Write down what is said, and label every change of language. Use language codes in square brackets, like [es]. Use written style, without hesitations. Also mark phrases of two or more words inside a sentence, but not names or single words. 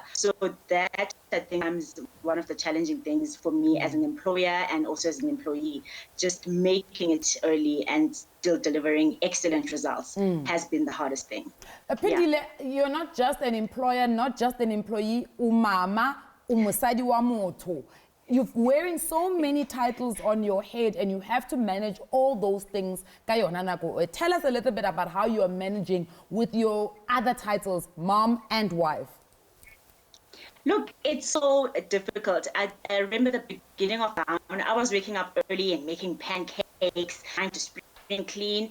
[en] So that, I think, is one of the challenging things for me as an employer and also as an employee. Just making it early and still delivering excellent results has been the hardest thing. Phindile, you're not just an employer, not just an employee, [st] umama, umusadi wa motho. [en] You're wearing so many titles on your head and you have to manage all those things. Tell us a little bit about how you are managing with your other titles, mom and wife. Look, it's so difficult. I remember the beginning of the when I was waking up early and making pancakes, trying to spring clean.